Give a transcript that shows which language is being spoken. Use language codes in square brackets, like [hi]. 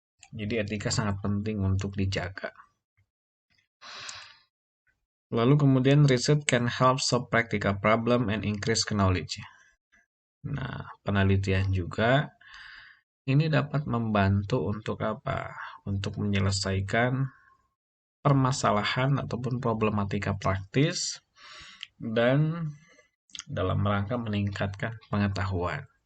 [id] Jadi etika sangat penting untuk dijaga. Lalu kemudian [en] research can help solve practical problem and increase knowledge. [id] Nah, penelitian juga ini dapat membantu untuk apa? Untuk menyelesaikan permasalahan ataupun problematika praktis dan dalam rangka meningkatkan pengetahuan.